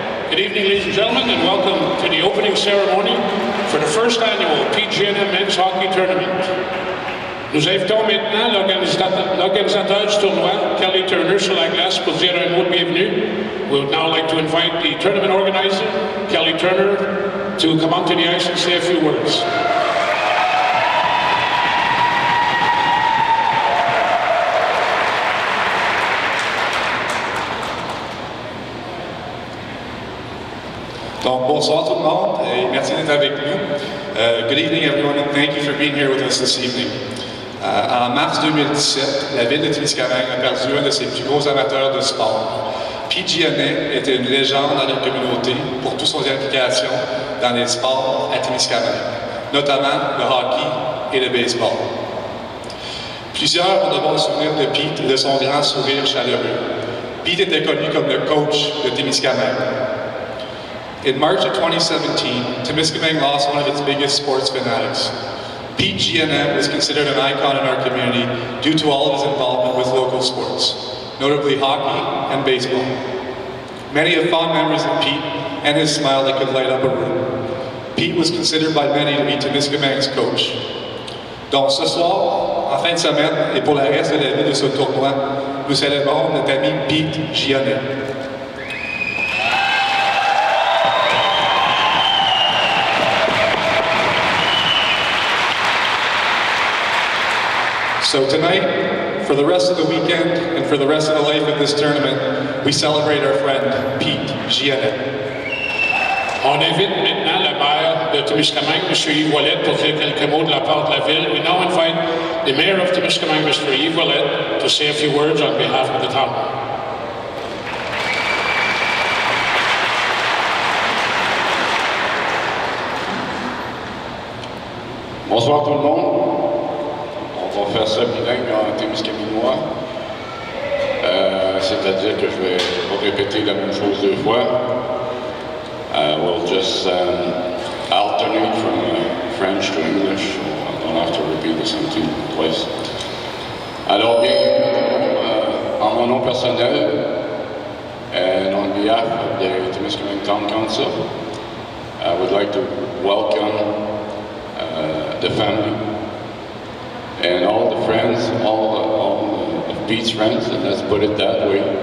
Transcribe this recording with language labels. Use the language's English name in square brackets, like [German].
[English] Good evening, ladies and gentlemen, and welcome to the opening ceremony for the first annual Pete Gionet Men's Hockey Tournament. [French] Nous invitons maintenant l'organisateur du tournoi, Kelly Turner, sur la glace pour dire un mot de bienvenue. [English] We would now like to invite the tournament organizer, Kelly Turner, to come onto the ice and say a few words. [French] Donc, bonsoir tout le monde et merci d'être avec nous. [English] Good evening everyone and thank you for being here with us this evening. [French] En mars 2017, la ville de Témiscamingue a perdu un de ses plus gros amateurs de sport. Pete Gionet était une légende dans la communauté pour toutes son implication dans les sports à Témiscamingue, notamment le hockey et le baseball. Plusieurs vont devoir se souvenir de Pete et de son grand sourire chaleureux. Pete était connu comme le coach de Témiscamingue. [English] In March of 2017, Témiscamingue lost one of its biggest sports fanatics. Pete Gionet was considered an icon in our community due to all of his involvement with local sports, notably hockey and baseball. Many have fond memories of Pete and his smile that could light up a room. Pete was considered by many to be Témiscamingue's coach. [French] Donc ce soir, en fin de semaine et pour le reste de la vie de ce tournoi, nous célébrons notre ami Pete Gionet. [English] So tonight, for the rest of the weekend and for the rest of the life of this tournament, we celebrate our friend Pete Gionet. [French] On invite maintenant le maire de Témiscamingue, M. Yves Ouellet, pour dire quelques mots de la part de la ville. [English] We now invite the mayor of Témiscamingue, Mr. Yves Ouellet, to say a few words on behalf of the town. [French] Bonsoir tout le monde. On va faire ça bilingue en témiscamingois. C'est-à-dire que je vais pas répéter la même chose deux fois. [English] We'll just alternate from French to English, so I don't have to repeat the same thing twice. [French] Alors, bienvenue en mon nom personnel [English] and on behalf of the Témiscamingue Town Council, I would like to welcome the family and all the friends, all of Pete's friends, and let's put it that way.